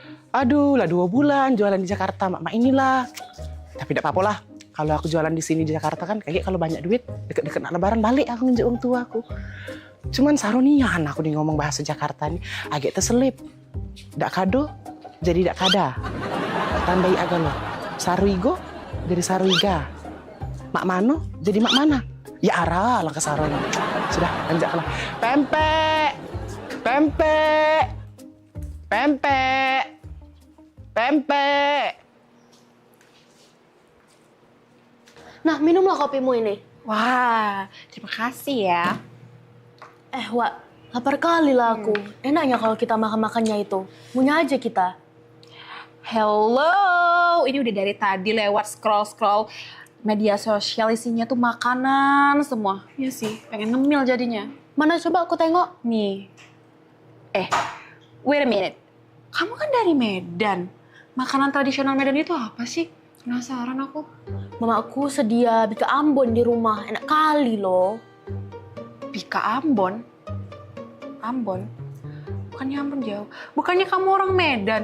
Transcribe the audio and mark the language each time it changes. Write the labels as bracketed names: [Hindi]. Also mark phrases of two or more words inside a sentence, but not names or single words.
[Indonesian] Aduh, lah 2 bulan jualan di Jakarta, mak inilah. Tapi tidak apa-apa lah. Kalau aku jualan di sini di Jakarta kan, kayak kalau banyak duit, deket-deket nak lebaran balik aku nginjek orang tua aku. Cuman sarunian aku nih ngomong bahasa Jakarta nih, agak terselip. [Musi] Dak kado, jadi dak kada. Tambahi agak lo. Saruigo, jadi saruiga. Mak mano, jadi mak mana. [Indonesian] Ya arah lah ke sarona. Sudah, lanjutlah. Pempek, pempek, pempek, pempek. Nah, minumlah kopimu ini. Wah, terima kasih ya. Wak, lapar kali lah aku. Enaknya kalau kita makan-makannya itu. Punya aja kita. Hello, ini udah dari tadi lewat scroll media sosial isinya tuh makanan semua. Iya sih, pengen ngemil jadinya. Mana coba aku tengok? Nih. [English] Wait a minute. [Indonesian] Kamu kan dari Medan. Makanan tradisional Medan itu apa sih? Penasaran aku. Mamaku sedia bika Ambon di rumah. Enak kali loh. Bika Ambon? Ambon? Bukannya Ambon jauh. Bukannya kamu orang Medan.